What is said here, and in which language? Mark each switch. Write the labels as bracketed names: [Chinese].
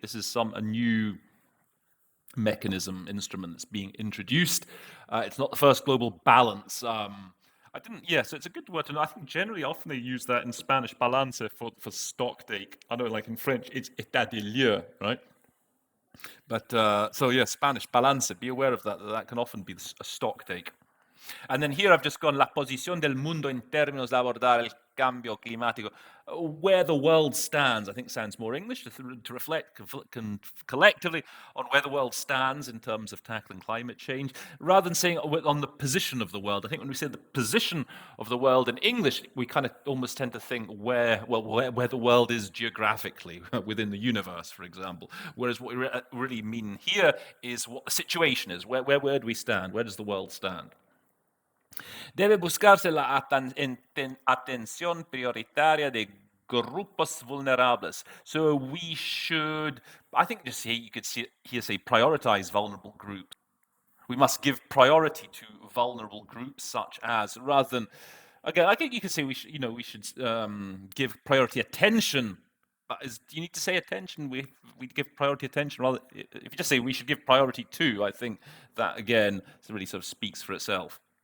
[English] This is a new instrument that's being introduced. It's not the first global balance. I didn't. Yeah, so it's a good word to know. I think generally, often they use that in Spanish, balance for stock take. I know, like in French, it's [French] état des lieux, [English] right? But so yeah, Spanish balance. Be aware of that. That can often be a stock take. And then here I've just gone [Spanish] la posición del mundo en términos de abordar el cambio climático. [English] Where the world stands, I think sounds more English, to reflect collectively on where the world stands in terms of tackling climate change, rather than saying on the position of the world. I think when we say the position of the world in English, we kind of almost tend to think where the world is geographically within the universe, for example. Whereas what we really mean here is what the situation is. Where do we stand? Where does the world stand? [Spanish] Debe buscarse la atención prioritaria de grupos vulnerables. [English] So we should, I think just here you could say prioritize vulnerable groups. We must give priority to vulnerable groups such as, rather than, again, I think you could say we should give priority attention. But do you need to say attention? We give priority attention. Rather, if you just say we should give priority to, I think that again really sort of speaks for itself.